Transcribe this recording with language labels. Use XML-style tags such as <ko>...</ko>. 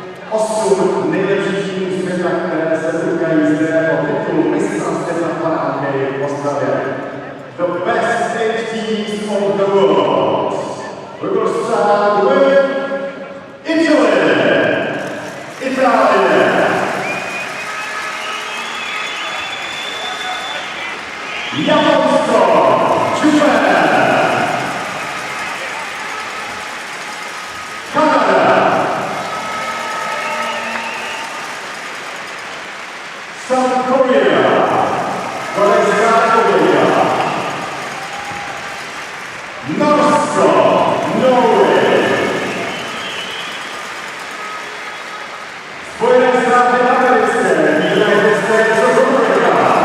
<cs>8 nejlepších týmů světa, které se setkají zde o titul mistra světa parádky v Ostravě.</cs> <en>The best 8 teams of the world. We will start with Italy.</en> <cs>Itálie. Japonsko. Japan. Kanada.</cs> <en>South Korea. Czech Republic.</en> <cs>Norsko. Norway. Spojené státy americké.</cs> <en>United States of America.</en>